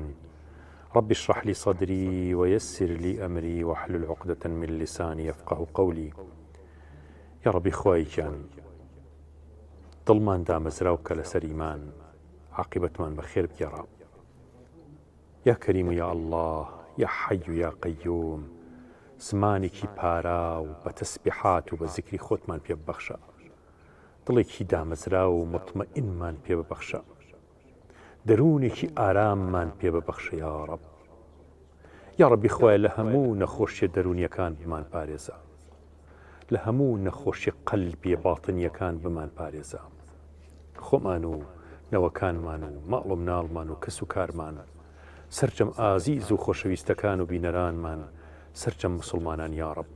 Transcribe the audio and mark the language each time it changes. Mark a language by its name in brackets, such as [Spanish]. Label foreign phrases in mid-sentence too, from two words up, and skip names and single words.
[Arabic] رب اشرح لي صدري ويسر لي أمري واحلل عقدة من لساني يفقه قولي. يا ربي [Central Kurdish] خوايجان ظلمان دامزراوك لسريمان عاقبتمان بخير يا رب. [Arabic] يا كريم يا الله يا حي يا قيوم [Central Kurdish] زمانێکی پارا و بە تەسبیحات و بە زیکری خۆتمان پێ ببەخشە دڵێکی دامەزرا و مطمئینمان پێ ببەخشە دەروونێکی ئاراممان پێ ببەخشە [Arabic] یا رب. یا ربی [Central Kurdish] خوایە لە هەموو نەخۆشیە دەرونیەکان بمان پارێزە لە هەموو نەخۆشی قەلبی باتنیەکان بمان پارێزە خۆمان و نەوەکانمان و ماڵ و مناڵمان و کەس و کارمان سەرجەم ئازیز و خۆشەویستەکان و بینەرانمان سەرجەم مسلمانان [Arabic] یا رب.